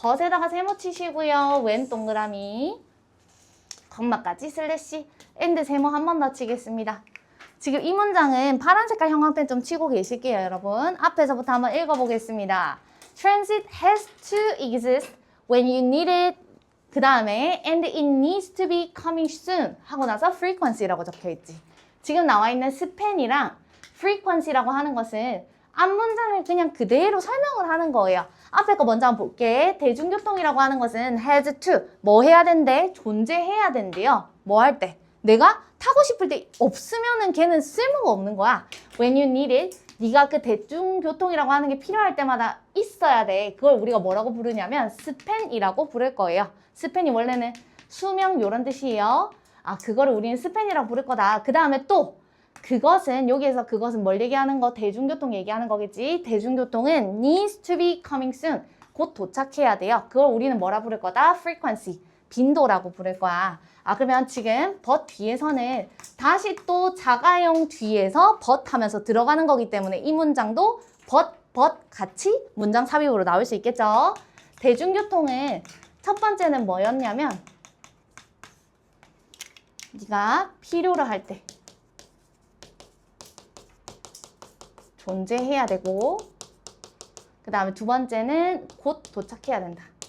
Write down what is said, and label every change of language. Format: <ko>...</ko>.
<ko>벗에다가 세모 치시고요. 왼 동그라미 콤마까지 슬래시 엔드 세모 한 번 더 치겠습니다. 지금 이 문장은 파란 색깔 형광펜 좀 치고 계실게요, 여러분. 앞에서부터 한번 읽어보겠습니다.</ko> <en>Transit has to exist when you need it.</en> <ko>그 다음에</ko> <en>and it needs to be coming soon</en> <ko>하고 나서 frequency라고 적혀있지. 지금 나와 있는 span이랑 frequency라고 하는 것은 앞문장을 그냥 그대로 설명을 하는 거예요. 앞에 거 먼저 한번 볼게. 대중교통이라고 하는 것은</ko> <en>has to,</en> <ko>뭐 해야 된대? 존재해야 된대요. 뭐 할 때? 내가 타고 싶을 때 없으면은 걔는 쓸모가 없는 거야.</ko> <en>When you need it,</en> <ko>네가 그 대중교통이라고 하는 게 필요할 때마다 있어야 돼. 그걸 우리가 뭐라고 부르냐면 span이라고 부를 거예요. span이 원래는 수명 요런 뜻이에요. 아, 그거를 우리는 span이라고 부를 거다. 그 다음에 또 그것은 여기에서 그것은 뭘 얘기하는 거? 대중교통 얘기하는 거겠지. 대중교통은</ko> <en>needs to be coming soon.</en> <ko>곧 도착해야 돼요. 그걸 우리는 뭐라 부를 거다? frequency. 빈도라고 부를 거야. 아, 그러면 지금 but 뒤에서는 다시 또 자가용 뒤에서 but 하면서 들어가는 거기 때문에 이 문장도 but 같이 문장 삽입으로 나올 수 있겠죠. 대중교통은 첫 번째는 뭐였냐면 네가 필요로 할 때 존재해야 되고 그 다음에 두 번째는 곧 도착해야 된다.</ko>